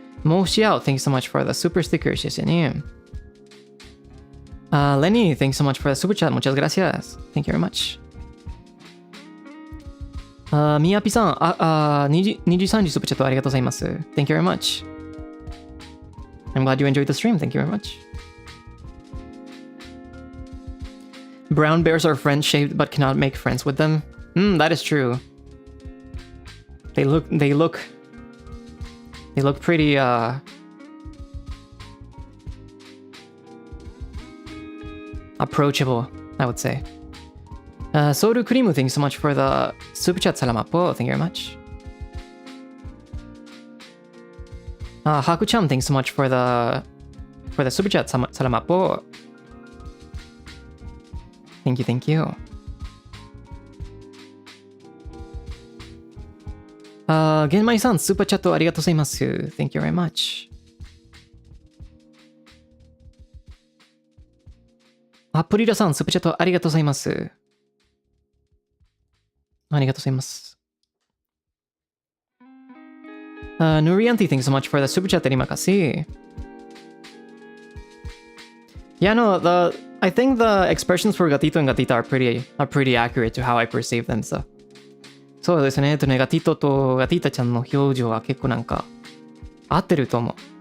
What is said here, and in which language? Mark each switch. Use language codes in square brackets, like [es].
[en] もしあお thanks so much for the super sticker. [zh] 謝謝ね。 [en] Lenny, thanks so much for the super chat. [es] Muchas gracias. [en] Thank you very much. [ja] みやぴさん、2時3時スーパーチャットありがとうございます。 [en] Thank you very much. I'm glad you enjoyed the stream. Thank you very much. Brown bears are friends shaped but cannot make friends with them. That is true. They look pretty approachable, I would say. Soul Cream, thanks so much for the super chat. [tl] Salamat po. [en] Thank you very much. Haku-chan, thanks so much for the super chat. [tl] Salamat po. [en] Thank you, thank you. [ja] Genmai-san, super chat ありがとうございます。 [en] Thank you very much. [ja] プリラさん、スーパーチャットありがとうございます。ありがとうございます。 [en] Nurianti, thanks so much for the super chat. [id] Terima kasih. [en] Yeah, no, I think the expressions for gatito and gatita are pretty accurate to how I perceive them, so. [ja] そうですね。ガティトとガティタちゃんの表情は結構なんか合ってると思う。